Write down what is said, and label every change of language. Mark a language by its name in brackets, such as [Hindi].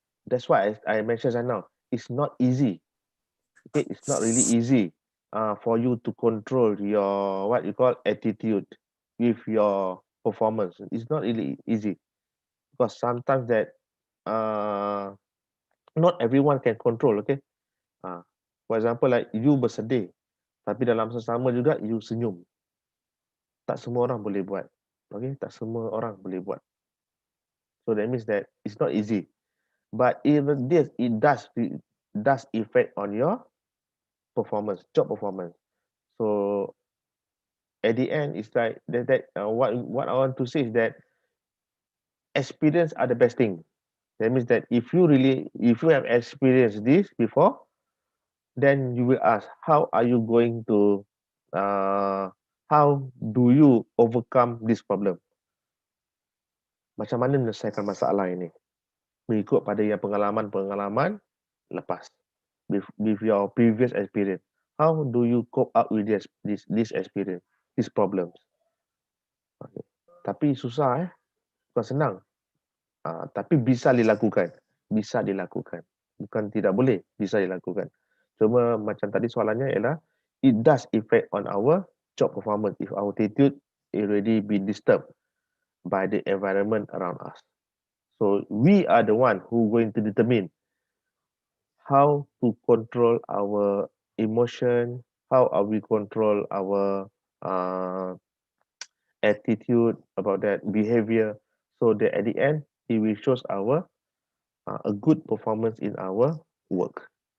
[English] That's why I mentioned just now, it's not easy. Okay, it's not really easy for you to control your what you call attitude with your performance. It's not really easy because sometimes that not everyone can control. Okay, for example, like you [Malay] bersedih, Tapi dalam sesama juga, you senyum. Tak semua orang boleh buat. Okay? Tak semua orang boleh buat. [English] So that means that it's not easy. But even this, it does affect on your performance, job performance. So at the end, it's like what I want to say is that experience are the best thing. That means that if you have experienced this before, then you will ask, how are you going to, how do you overcome this problem? [Malay] Macam mana menyelesaikan masalah ini? Mengikut pada yang pengalaman lepas. [English] With your previous experience. How do you cope up with this experience, these problems? [Malay] Okay. Tapi susah bukan senang. Tapi bisa dilakukan. Bisa dilakukan. Bukan tidak boleh, bisa dilakukan. Cuma macam tadi soalannya ialah, [English] it does affect on our job performance if our attitude already been disturbed by the environment around us. So we are the one who going to determine how to control our emotion, how are we control our attitude about that behavior, so that at the end it will show our a good performance in our work.